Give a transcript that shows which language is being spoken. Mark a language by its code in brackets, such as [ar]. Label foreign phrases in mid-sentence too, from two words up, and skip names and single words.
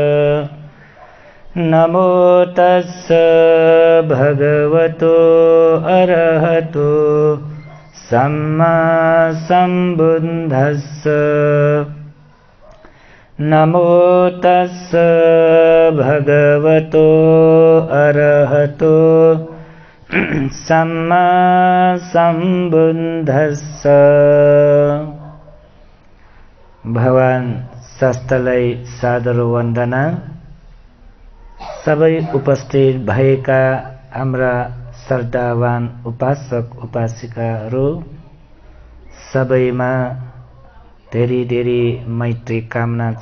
[pi] नमो तस्स भगवतो अरहतो सम्मा सम्बुद्धस्स नमो तस्स भगवतो अरहतो सम्मा सम्बुद्धस्स [ne] भगवान शास्त्रलाई सादर वन्दना। सबै उपस्थित भएका हाम्रा श्रद्धावान उपासक उपासिकाहरू सबैमा धेरै धेरै मैत्री कामना छ।